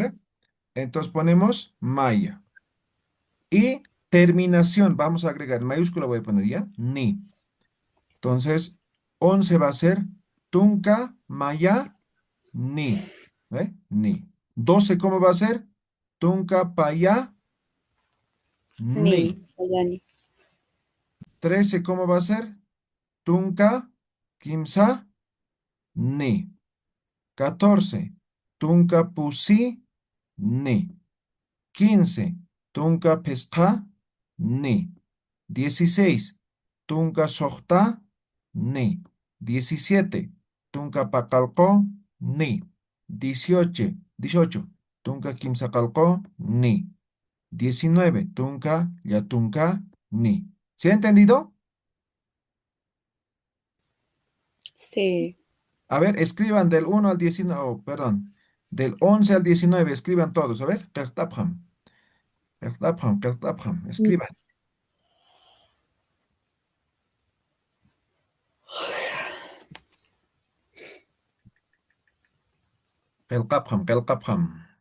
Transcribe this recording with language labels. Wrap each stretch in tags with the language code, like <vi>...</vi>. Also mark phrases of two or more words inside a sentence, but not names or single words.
<es>ve? Entonces ponemos Maya. Y terminación, vamos a agregar, en mayúscula voy a poner ya, ni. Entonces, 11 va a ser</es> <ay>Tunca, Maya, ni.</ay> <es>¿Ve? Ni. 12, ¿cómo va a ser?</es> <ay>Tunca, Paya, Ni. ni. Sayani.</ay> <es>13, ¿cómo va a ser?</es> <ay>Tunca, Kimsa, ni. 14, Tunca, Pusi, ni. 15, Tunca, Pesca, ni. 16. Tunka sohta, ni. 17. Tunka pakalko, ni. 18. Tunka kimsakalko, ni. 19. Tunka yatunka, ni.</ay> <es>¿Se ha entendido? Sí. A ver, escriban del 1 al 19, oh, perdón, del 11 al 19, escriban todos. A ver, Kertapham, escriban.</es> <ay>Kertapham.</ay>